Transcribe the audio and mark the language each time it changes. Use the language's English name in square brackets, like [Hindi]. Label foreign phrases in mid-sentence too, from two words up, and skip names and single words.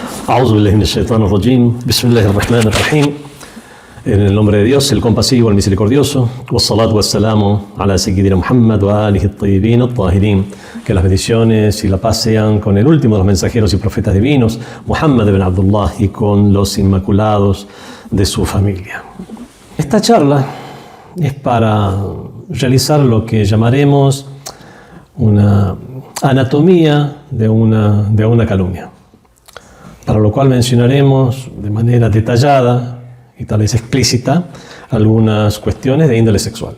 [Arabic] أعوذ بالله من الشيطان الرجيم. بسم الله الرحمن الرحيم. [Spanish] En el nombre de Dios, el compasivo, el misericordioso. [Arabic] والصلاة والسلام على سيدنا محمد وآله الطيبين الطاهرين. [Spanish] Que las bendiciones y la paz sean con el último de los mensajeros y profetas divinos, Muhammad ibn Abdullah, y con los inmaculados de su familia. Esta charla es para realizar lo que llamaremos una anatomía de una calumnia, para lo cual mencionaremos de manera detallada y tal vez explícita algunas cuestiones de índole sexual.